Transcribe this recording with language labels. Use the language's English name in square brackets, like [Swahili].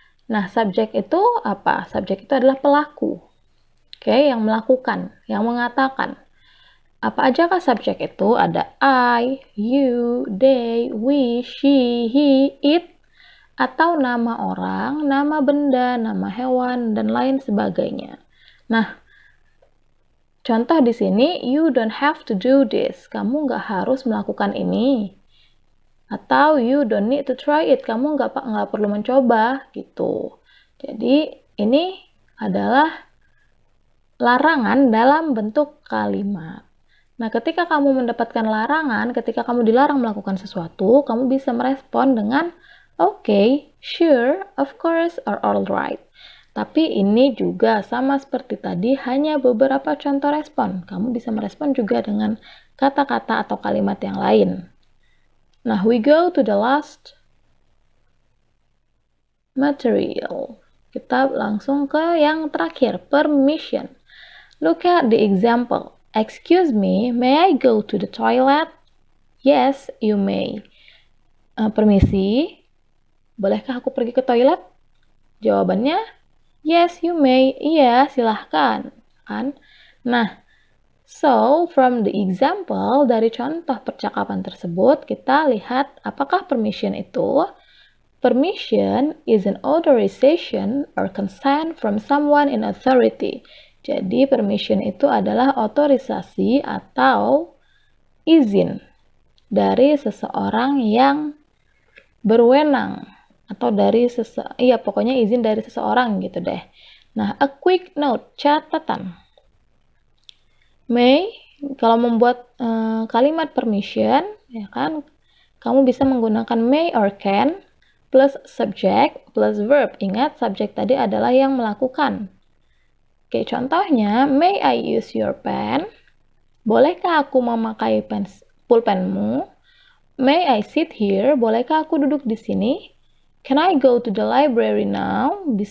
[Indonesian] Nah, subjek itu apa? Subjek itu adalah pelaku. Oke, yang melakukan, yang mengatakan. Apa aja kah subjek itu? Ada I, you, they, we, she, he, it, atau nama orang, nama benda, nama hewan, dan lain sebagainya. [English] Nah, contoh di sini, you don't have to do this. [Indonesian] Kamu nggak harus melakukan ini. Atau [English] you don't need to try it, [Indonesian] kamu nggak perlu mencoba gitu. Jadi ini adalah larangan dalam bentuk kalimat. Nah, ketika kamu mendapatkan larangan, ketika kamu dilarang melakukan sesuatu, kamu bisa merespon dengan [English] okay, sure, of course, or alright. [Indonesian] Tapi ini juga sama seperti tadi, hanya beberapa contoh respon. Kamu bisa merespon juga dengan kata-kata atau kalimat yang lain. [English] Nah, we go to the last material. [Indonesian] Kita langsung ke yang terakhir, permission. [English] Look at the example. Excuse me, may I go to the toilet? Yes, you may. [Indonesian] Permisi, bolehkah aku pergi ke toilet? Jawabannya, [English] yes, you may. [Indonesian] Iya, silahkan. Kan? Nah, [English] so, from the example, [Indonesian] dari contoh percakapan tersebut, kita lihat apakah permission itu? [English] Permission is an authorization or consent from someone in authority. [Indonesian] Jadi, permission itu adalah otorisasi atau izin dari seseorang yang berwenang. Atau dari pokoknya izin dari seseorang gitu deh. Nah, [English] a quick note, [Indonesian] catatan. May, kalau membuat kalimat permission, ya kan, kamu bisa menggunakan may or can plus subject plus verb. Ingat, subjek tadi adalah yang melakukan. Oke, contohnya, [English] may I use your pen? [Indonesian] Bolehkah aku memakai pulpenmu? [English] May I sit here? [Indonesian] Bolehkah aku duduk di sini? [English] Can I go to the library now?